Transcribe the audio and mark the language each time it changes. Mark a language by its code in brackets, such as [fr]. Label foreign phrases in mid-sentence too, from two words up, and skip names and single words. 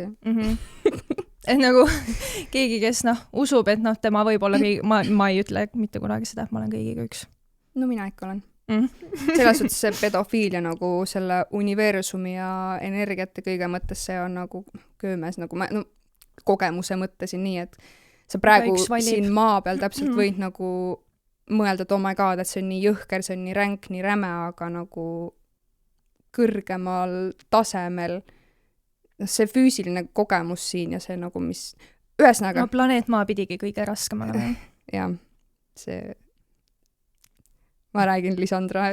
[et] Et nagu keegi, kes usub, et tema võib olla ma ei ütle mitte kunagi seda, et ma olen kõigiga üks. No mina ikka olen. Selles suhtes see pedofiilia nagu selle universumi ja energiate kõige mõttes see on nagu köömes, nagu kogemuse mõttesin nii, et sa praegu siin maa peal täpselt võid nagu mõelda, et [en] oh my god, [et] et see on nii jõhker, see on nii ränk, nii räme, aga nagu kõrgemal tasemel see füüsiline kogemus siin ja see nagu mis ühesõnaga... No planeet maa pidigi kõige raskem olema. Jah, see... Ma räägin, Lisandra.